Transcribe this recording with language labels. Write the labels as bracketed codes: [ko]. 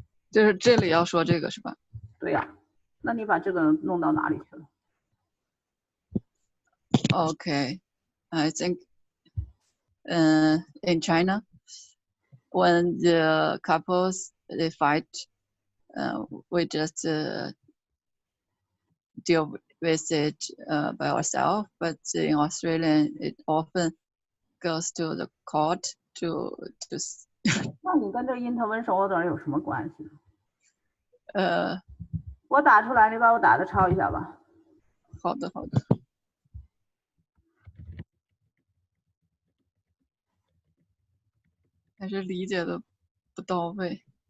[zh] 就是这里要说这个是吧？对呀，那你把这个弄到哪里去了 [en] ？Okay, I think, in China, when the couples they fight, we just deal with it by ourselves. But in Australia, it often goes to the court to. [zh] 那你跟这 intervention order 有什么关系？我打出来，你把我打的抄一下吧。好的，好的。还是理解的不到位。